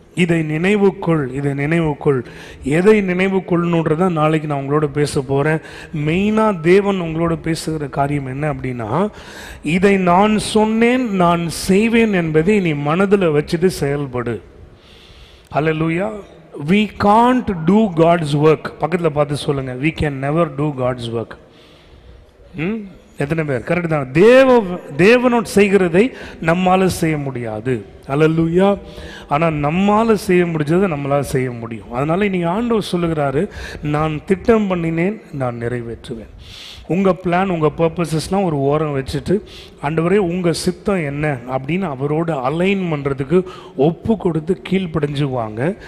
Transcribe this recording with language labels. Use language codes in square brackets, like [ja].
[ta] இதை நினைவுக்குள், இதை நினைவுக்குள். எதை நினைவுக்குள்னுன்றதை நாளைக்கு நான் உங்களோட பேச போகிறேன். மெயினாக தேவன் உங்களோட பேசுகிற காரியம் என்ன அப்படின்னா, இதை நான் சொன்னேன், நான் செய்வேன் என்பதை நீ மனதில் வச்சுட்டு செயல்படு. [en] அல்லேலூயா. We can't do God's work. [ta] பக்கத்தில் பார்த்து சொல்லுங்க, [en] we can never do God's work. [ta] எத்தனை பேர் கரெக்ட் தான்? தேவனோட செய்கிறதை நம்மால செய்ய முடியாது. அல்லேலூயா. ஆனால் நம்மால செய்ய முடிஞ்சதை நம்மளால் செய்ய முடியும். அதனால இன்னைக்கு ஆண்டவர் சொல்லுகிறாரு, நான் திட்டம் பண்ணினேன், நான் நிறைவேற்றுவேன். உங்கள் பிளான், உங்கள் பர்பஸஸ்லாம் ஒரு ஓரம் வச்சுட்டு, ஆண்டவரே உங்கள் சித்தம் என்ன அப்படின்னு அவரோட அலைன் பண்ணுறதுக்கு ஒப்பு கொடுத்து கீழ்ப்படிஞ்சுவாங்க.